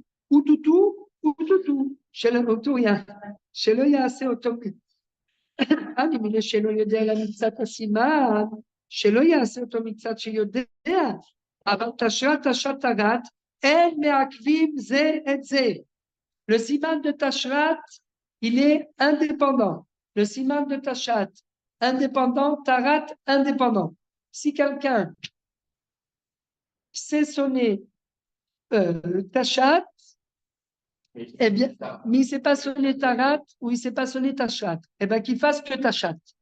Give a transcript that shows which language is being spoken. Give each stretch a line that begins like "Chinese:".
Hebrew: Ou tout, chez le ou tout rien. Chez le yase automatique. שלא יודע אלא מקצת הסימן, שלא יעשה אותו מקצת שיודע, אבל תשרת תשרת אין מעכבים זה את זה.
French: Le siman de Tashrat, il est indépendant. Le siman de Tashat, indépendant, Tarat, indépendant. Si quelqu'un sait sonner Tashat, eh bien, mais il ne sait pas sonner Tarat ou il ne sait pas sonner Tashat, eh bien qu'il fasse que Tashat.